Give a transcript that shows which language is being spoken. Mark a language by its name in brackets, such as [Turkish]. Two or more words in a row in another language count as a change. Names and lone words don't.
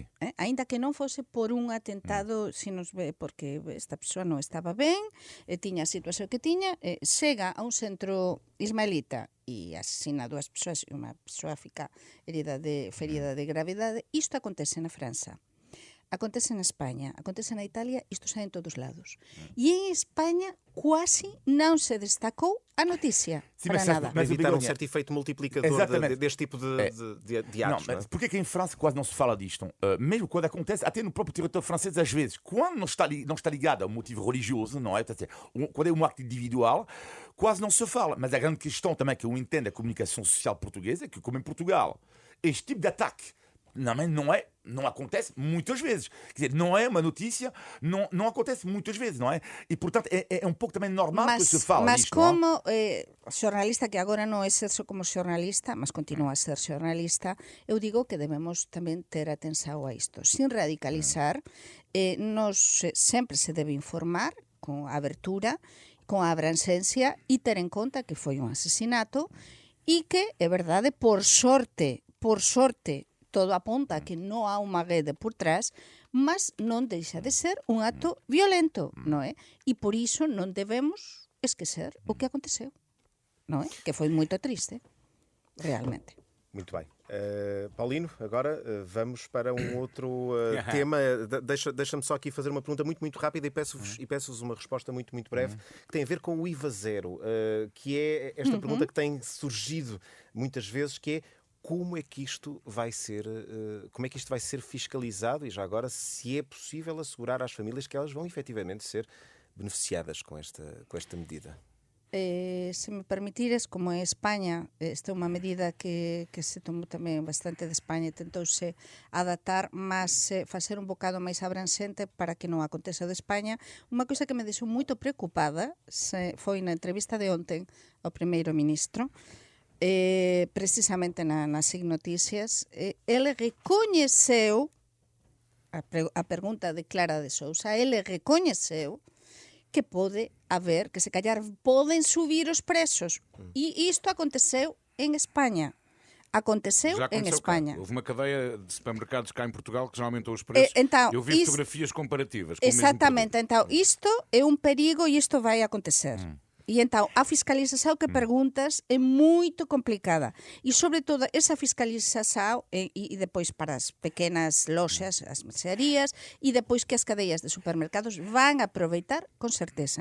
[Galician] Aínda que non fose por un atentado, se nos ve porque esta persoa non estaba ben, tiña a situación que tiña, chega a un centro ismaelita e asesina a 2 persoas e unha persoa fica ferida de gravidade, isto acontece na França. Acontece na España, acontece na Italia, isto sai en todos lados. E en España quase non se destacou a noticia, [Portuguese] Sim, [Galician] para [Portuguese] mas [Galician] nada. [Portuguese] Para evitar um Begonha, certo efeito multiplicador exatamente. deste tipo de atos. Não, mas porquê que em França quase não se fala disto? Mesmo quando acontece, até no próprio território francês, às vezes, quando não está ligado a um motivo religioso, não é? Quando é um acto individual, quase não se fala. Mas a grande questão também que eu entendo a comunicação social portuguesa é que, como em Portugal, este tipo de ataque não acontece muitas vezes. Quer dizer, não é uma notícia, não acontece muitas vezes, não é? E, portanto, é um pouco também normal que se fale [Galician] mas [Portuguese] disto, [Galician] como xornalista, que agora non exerzo como xornalista, mas continúa a ser xornalista, eu digo que debemos tamén ter atención a isto. Sin radicalizar, sempre se debe informar con abertura, con a abrancencia e ter en conta que foi un asesinato e que, é verdade, por sorte, todo apunta a que non há unha rede por trás, mas non deixa de ser un acto violento, non é? E por iso non debemos esquecer o que aconteceu, non é? Que foi moito triste, realmente. [Portuguese] Muito bem. Paulino, agora vamos para um outro tema. Deixa-me só aqui fazer uma pergunta muito rápida e peço-vos uma resposta muito breve, que tem a ver com o IVA zero, que é esta pergunta que tem surgido muitas vezes, que é: como é que isto vai ser fiscalizado, e já agora, se é possível assegurar às famílias que elas vão efetivamente ser beneficiadas com esta medida? [Galician] Se me permitires, como en España, esta é unha medida que se tomou tamén bastante de España e tentouse adaptar, mas facer un bocado máis abranxente para que non aconteza de España. Unha coisa que me deixou moito preocupada foi na entrevista de ontem ao primeiro ministro, precisamente nas SIC Noticias, ele recoñeceu, a pergunta de Clara de Sousa, ele recoñeceu que pode haber, que se callar poden subir os preços. E isto aconteceu en España. Aconteceu [Portuguese] Já [Galician] en [Portuguese] aconteceu [Galician] España. [Portuguese] cá. Houve uma cadeia de supermercados cá em Portugal que já aumentou os preços. [Galician] Então, [Portuguese] Eu vi fotografias comparativas com [Galician] exatamente, [Portuguese] o mesmo produto. [Galician] então isto é un perigo e isto vai acontecer. [Portuguese] E então a fiscalização que perguntas é muito complicada. E sobretudo essa fiscalização e depois para as pequenas lojas, as mercearias, e depois que as cadeias de supermercados vão aproveitar com certeza.